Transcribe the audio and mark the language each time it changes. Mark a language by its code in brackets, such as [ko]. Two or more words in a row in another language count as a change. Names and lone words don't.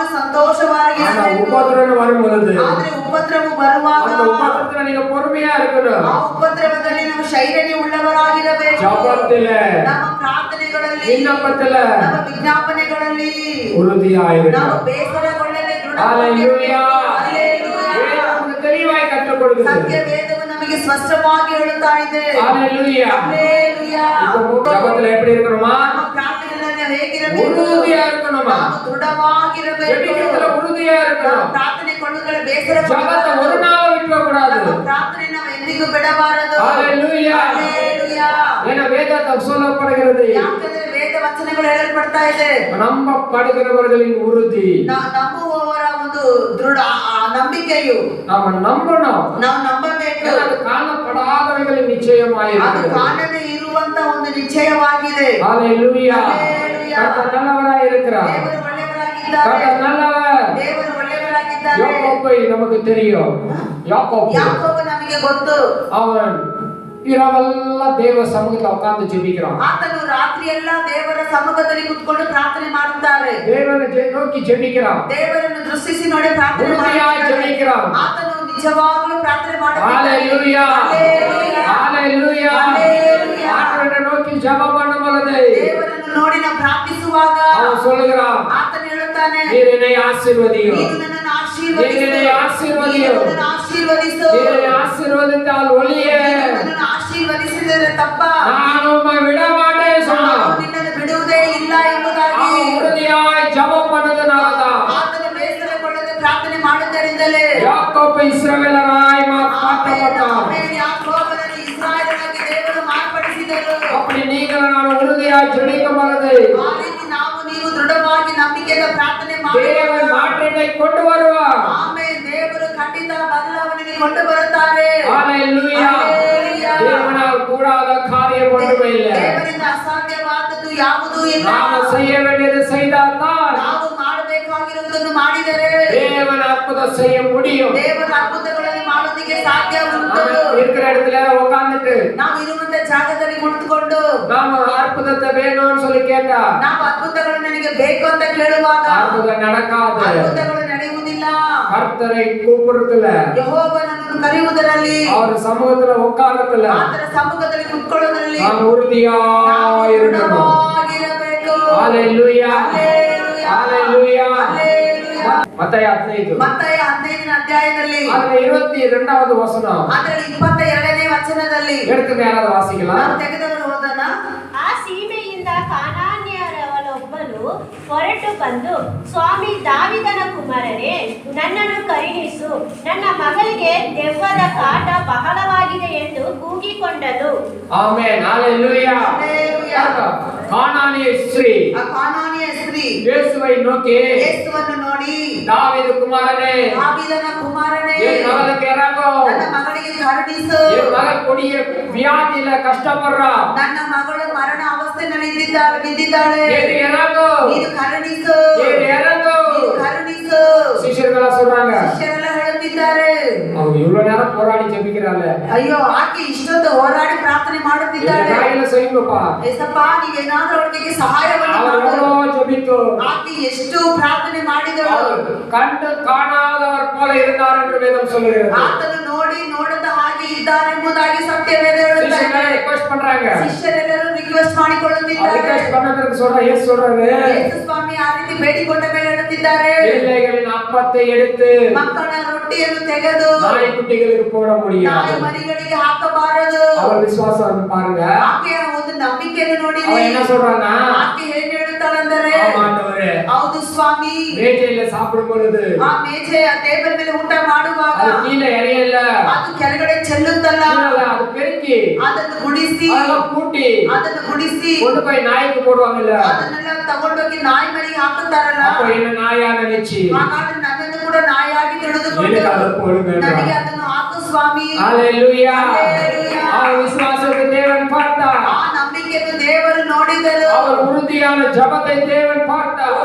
[ta] ஆனா [kn] ಸಂತೋಷವಾಗಿರಬೇಕು. [ta] உபத்திரவம் வரும்பொழுது [kn] ಆದ್ರೆ ಉಪದ್ರವ ಬರುವಾಗ [ta] அந்த உபத்திரத்துல நீங்க பொறுமையா இருக்கணும். [kn] ಆ ಉಪದ್ರವದಲ್ಲಿ ನಾವು ಶೈರ್ಯ ಉಳ್ಳವರಾಗಿರಬೇಕು. [ta] ஜெபத்தில [kn] ನಮ್ಮ ಪ್ರಾರ್ಥನೆಗಳಲ್ಲಿ [ta] விண்ணப்பத்தில [kn] ನಮ್ಮ ವಿಜ್ಞಾಪನೆಗಳಲ್ಲಿ [ta] உறுதியா இருங்க. [kn] ನಾವು ಬೇಸರಗೊಳ್ಳದೆ [ta] ஹalleluya. [kn] ಹalleluya. [ta] வேதம் தெளிவாய் கற்றுக் கொடுக்குது. [kn] ಸತ್ಯ ವೇದವು ನಮಗೆ ಸ್ಪಷ್ಟವಾಗಿ ಹೇಳುತ್ತಾ ಇದೆ. [ta] ஹalleluya. [kn] ಹalleluya. [ta] இப்போ ஜெபத்துல எப்படி இருக்கணுமா? [kn] ನಮ್ಮ ಪ್ರಾರ್ಥನೆಯಲ್ಲಿ ನಾವು ಹೇಗಿರಬೇಕು? [ta] உறுதியா இருக்கணுமா? [kn] ನಾವು ದೃಢವಾಗಿರಬೇಕು. [ta] ஜெபிக்கிறதுல உறுதியா [kn] ನಾವು [ta] இருக்கணும். [kn] ಪ್ರಾರ್ಥನೆ ಕೊಳ್ಳುಗಳ ಬೇಸರ [ta] ஜெபத்தை ஒரு நாள் விட்டுற கூடாது. [kn] ನಮ್ಮ ಪ್ರಾರ್ಥನೆ ನಾವು ಎಂದಿಗೂ ಬಿಡಬಾರದು. [ta] ஹalleluya. [kn] ಹalleluya. [ta] ஏன்னா வேதத்தில் சொல்லப்படுகிறது [kn] ಯಾಕಂದ್ರೆ ವೇದ ವಚನಗಳು ಹೇಳಲ್ಪಡ್ತಾ ಇದೆ. [ta] நம்பப்படுகிறவர்களின் உறுதி. [kn] ನಂಬುವವರ ಒಂದು ದೃಢ ನಂಬಿಕೆಯು [ta] நாம நம்பணும். [kn] ನಾವು ನಂಬಬೇಕು. [ta] அது காணப்படாதவைகளின் நிச்சயமாய் [kn] ಅದು [ta] இருக்கிறது. [kn] ಕಾಣದೇ ಇರುವಂತ ಒಂದು ನಿಶ್ಚಯವಾಗಿದೆ. [ta] ஹalleluya. ஹalleluya. கர்த்தர் நல்லவராய் இருக்கிறார். [kn] ದೇವರು ಒಳ್ಳೆಯವರಾಗಿದ್ದಾರೆ. [ta] கர்த்தர் நல்லவர். [kn] ದೇವರು ಒಳ್ಳೆಯವರಾಗಿದ್ದಾರೆ. [ta] யாக்கோபை நமக்கு தெரியும். யாக்கோபு [kn] ಯಾಕೋಬ ನಮಗೆ ಗೊತ್ತು. [ta] அவன் இரவெல்லாம் தேவ சமூகத்துல உட்கார்ந்து ஜெபிக்கிறான். [kn] ಆತನು ರಾತ್ರಿ ಎಲ್ಲ ದೇವರ ಸಮ್ಮುಖದಲ್ಲಿ ಕೂತ್ಕೊಂಡು ಪ್ರಾರ್ಥನೆ ಮಾಡುತ್ತಾರೆ. [ta] தேவனை நோக்கி ஜெபிக்கிறான். [kn] ದೇವರನ್ನು ದೃಷ್ಟಿಸಿ ನೋಡಿ ಪ್ರಾರ್ಥನೆ [ta] உறுதியாய் [kn] ಮಾಡುತ್ತಾರೆ. [ta] ஜெபிக்கிறான். [kn] ಆತನು ನಿಜವಾಗಲೂ ಪ್ರಾರ್ಥನೆ ಮಾಡುತ್ತಾನೆ. [ta] ஹalleluya. ஹalleluya. ஹalleluya. ஹalleluya. ஆண்டவரை நோக்கி ஜெபம் பண்ணும் பொழுது [kn] ದೇವರನ್ನು ನೋಡಿ ನಾವು ಪ್ರಾರ್ಥಿಸುವಾಗ [ta] அவன் சொல்லுகிறான், [kn] ಆತನು ಹೇಳುತ್ತಾನೆ, [ta] நீர் என்னை ஆசீர்வதியும். [kn] ನೀನು ನನ್ನನ್ನು ಆಶೀರ್ವದಿಸು. [ta] என்னை ஆசீர்வதியும். [kn] ನನ್ನನ್ನು ಆಶೀರ್ವದಿಸು. [ta] என்னை ஆசீர்வதித்தால் ஒழிய [kn] ನನ್ನನ್ನು ಆಶೀರ್ವದಿಸಿದರೆ ತಪ್ಪ [ta] நான் உம்மை விட மாட்டேன் சொன்னான். [kn] ನಾನು ನಿನ್ನನ್ನು ಬಿಡುವುದೇ ಇಲ್ಲ ಎಂಬುದಾಗಿ [ta] அவன் உறுதியாய் ஜெபம் பண்ணதுனாலதான் [kn] ಆತನು ಬೇಸರಗೊಳ್ಳದೆ ಪ್ರಾರ್ಥನೆ ಮಾಡುವುದರಿಂದಲೇ [ta] யாக்கோபு இஸ்ரவேலராய் மாற்றப்பட்டான். [kn] ಆಮೇಲೆ ಯಾಕೋಬನನ್ನು ಇಸ್ರಾಯೇಲನಾಗಿ ದೇವರು ಮಾರ್ಪಡಿಸಿದರು. [ta] அப்படி நீங்கள் நான் உறுதியாய் ஜெபிக்கும் பொழுது [kn] ಆ ರೀತಿ ನಾವು ನೀವು ದೃಢವಾಗಿ ನಂಬಿಕೆಯಿಂದ ಪ್ರಾರ್ಥನೆ [ta] தேவன் [kn] ಮಾಡುವಾಗ [ta] மாற்றத்தை கொண்டு வருவார். [kn] ಆಮೇಲೆ ದೇವರು ಖಂಡಿತ ಬದಲಾವಣೆಗೆ ಕೊಂಡು ಬರುತ್ತಾರೆ. [ta] ஹalleluya. ஹalleluya. தேவனால் கூடாத காரியம் ஒன்றுமே இல்லை. [kn] ದೇವರಿಂದ ಅಸಾಧ್ಯವಾದದ್ದು ಯಾವುದು ಇಲ್ಲ. [ta] நாம செய்ய வேண்டியது செய்தால்தான் [kn] ನಾವು ಮಾಡಬೇಕಾಗಿರುವುದನ್ನು ಮಾಡಿದರೆ [ta] தேவன் அற்புதம் செய்ய முடியும். [kn] ದೇವರ ಅದ್ಭುತಗಳನ್ನು ಮಾಡೋದಕ್ಕೆ ಸಾಧ್ಯ ಉಂಟು. [ta] நாம இருக்கிற இடத்துல உட்கார்ந்துட்டு [kn] ನಾವು ಇರುವಂತ ಜಾಗದಲ್ಲಿ ಕುಳಿತುಕೊಂಡು [ta] நாம அற்புதத்தை வேணும்னு சொல்லி கேட்டா [kn] ನಾವು ಅದ್ಭುತಗಳು ನನಗೆ ಬೇಕು ಅಂತ ಕೇಳುವಾಗ [ta] அற்புதம் நடக்காது. [kn] ಅದ್ಭುತಗಳು ನಡೆಯುವುದಿಲ್ಲ. [ta] கர்த்தரை கூப்பிடுறதுல [kn] ಯೆಹೋವನನ್ನು ಕರೆಯುವುದರಲ್ಲಿ [ta] அவர் சமூகத்துல உட்கார்றதுல [kn] ಆತನ ಸಮ್ಮುಖದಲ್ಲಿ ಕುತ್ಕೊಳ್ಳೋದ್ರಲ್ಲಿ [ta] நாம் உறுதியா [kn] ನಾವು [ta] இருக்கணும். [kn] ದೃಢವಾಗಿರಬೇಕು. [ta] ஹalleluya. ஹalleluya. ஹalleluya. [kn] ಹಲ್ಲೆಲೂಯಾ. [ta] மத்தேயு 15 [kn] ಮತ್ತಾಯ 15ನೇ ಅಧ್ಯಾಯದಲ್ಲಿ [ta] அதுல 22வது வசனம் [kn] ಅದರಲ್ಲಿ 22ನೇ ವಚನದಲ್ಲಿ [ta] எடுத்துங்க, யாராவது வாசிக்கலாம். [kn] ನಾವು ತೆಗೆದವರು ಹೋದನ. ಆ ಸೀಮೆಯಿಂದ ಕಾನಾನ್ಯರವನೊಬ್ಬನು ಹೊರಟು ಬಂದು, ಸ್ವಾಮಿ ದಾವಿದನ ಕುಮಾರನೇ, ನನ್ನನ್ನು ಕರುಣಿಸು, ನನ್ನ ಮಗಳಿಗೆ ದೆವ್ವದ ಕಾಟ ಬಹಳವಾಗಿದೆ ಎಂದು ಕೂಗಿಕೊಂಡನು. [ta] ஆமென். ஹalleluya. [kn] ಹಲ್ಲೆಲೂಯಾ. [ta] கானானிய ஸ்திரீ [kn] ಆ ಕಾನಾನಿಯ ಸ್ತ್ರೀ [ta] இயேசுவை நோக்கி, [kn] ಯೇಸುವನ್ನು ನೋಡಿ, [ta] தாவீது குமாரனே, [kn] ದಾವೀದನ ಕುಮಾರನೇ, [ta] என் மகளுக்கு இறங்கும். [kn] ನನ್ನ ಮಗಳಿಗೆ ಕರುಣಿಸು. [ta] என் மகள் கொடிய வியாதியில கஷ்டப்படுறா. [kn] ನನ್ನ ಮಗಳು ಮರಣ ಅವಸ್ಥೆಯಲ್ಲಿ ಬಿದ್ದಿದ್ದಾಳೆ. [ta] என் இறங்கும். [kn] ನೀನು ಕರುಣಿಸು. [ta] என் இறங்கும். [kn] ನೀನು ಕರುಣಿಸು. [ta] ಶಿಷ್ಯர்களா சொல்றாங்க. [kn] ಶಿಷ್ಯರೆಲ್ಲ ಹೇಳುತ್ತಿದ್ದಾರೆ, [ta] அவங்க இவ்வளவு நேரம் போராடி ஜெபிக்கிறாங்க. [kn] ಅಯ್ಯೋ ಆಕೆ ಇಷ್ಟೊಂದು ಹೋರಾಡಿ ಪ್ರಾರ್ಥನೆ ಮಾಡುತ್ತಿದ್ದಾಳೆ. [ta] கையில செய்யுங்கப்பா. [kn] ಏಸಪ್ಪ ನೀವೇನಾದ್ರೂ ಅವಳಿಗೆ ಸಹಾಯವನ್ನು [ta] அவர் [kn] ಮಾಡು. [ta] எவ்வளவு ஜெபித்தோ [kn] ಆಕೆ ಎಷ್ಟು ಪ್ರಾರ್ಥನೆ ಮಾಡಿದಳು. [ta] அவர் கண்டு காணாதவர் போல இருந்தார் என்று வேதம் சொல்லுகிறது. [kn] ಆತನು ನೋಡಿ ನೋಡದ ಹಾಗೆ ಇದ್ದಾರೆಂಬುದಾಗಿ ಸತ್ಯವೇದ ಹೇಳುತ್ತದೆ. [ta] ಶಿಷ್ಯர்களே ರಿಕ್ವೆಸ್ಟ್ பண்றாங்க. [kn] ಶಿಷ್ಯರೆಲ್ಲರೂ ರಿಕ್ವೆಸ್ಟ್ ಮಾಡಿಕೊಳ್ಳುತ್ತಿದ್ದಾರೆ. [ta] ரிக்வெஸ்ட் பண்ண பிறகு சொல்ற இயேசு சொல்றாரு, [kn] ಯೇಸು ಸ್ವಾಮಿ ಆ ರೀತಿ ಬೇಡಿಕೊಂಡ ಮೇಲೆ ಹೇಳುತ್ತಿದ್ದಾರೆ, [ta] பிள்ளைகளின் அப்பத்தை எடுத்து [kn] ಮಕ್ಕಳ ರೊಟ್ಟಿಯನ್ನು ತೆಗೆದು [ta] நாய்க்குட்டிகளுக்கு போட [kn] ನಾಯಿ [ta] முடியாது. [kn] ಮರಿಗಳಿಗೆ ಹಾಕಬಾರದು. [ta] அவர் விசுவாசம் பாருங்க. [kn] ಆಕೆಯ ಒಂದು ನಂಬಿಕೆಯನ್ನು ನೋಡಿ [ta] அவன் என்ன சொல்றான்னா, [kn] ಆಕೆ ಏನ್ ಹೇಳ್ತಾಳಂದರೆ, [ta] ஆமாண்டவரே, [kn] ಹೌದು ಸ್ವಾಮಿ, [ta] மேஜையில சாப்பிடும் பொழுது [kn] ಆ ಮೇಜೆ ಆ ಟೇಬಲ್ ಮೇಲೆ ಊಟ ಮಾಡುವಾಗ [ta] அது கீழே எரியல, [kn] ಅದು ಕೆಳಗಡೆ ಚೆಲ್ಲುತ್ತಲ್ಲ, [ta] அது பெருக்கி [kn] ಅದನ್ನು ಗುಡಿಸಿ [ta] அதெல்லாம் கூட்டி [kn] ಅದನ್ನು ಗುಡಿಸಿ [ta] கொண்டு போய் நாய்க்கு போடுவாங்கல்ல. [kn] ಅದನ್ನೆಲ್ಲ ತಗೊಂಡೋಗಿ ನಾಯಿ ಮರಿಗೆ ಹಾಕುತ್ತಾರಲ್ಲ. [ta] அப்ப என்ன நாயா நினைச்சு [kn] ಹಾಗಾದ್ರೆ ನನ್ನನ್ನು ಕೂಡ ನಾಯಿಯಾಗಿ ತಿಳಿದುಕೊಂಡು [ta] எனக்கு அதை போடுங்க. [kn] ನನಗೆ ಅದನ್ನು ಹಾಕು ಸ್ವಾಮಿ. [ta] ஹalleluya. ஹalleluya. அவர் விசுவாசத்தை தேவன் பார்த்தார். [kn] ಆ ನಂಬಿಕೆಯನ್ನು ದೇವರು ನೋಡಿದರು. [ta] அவர் உறுதியான ஜெபத்தை தேவன் பார்த்தார்.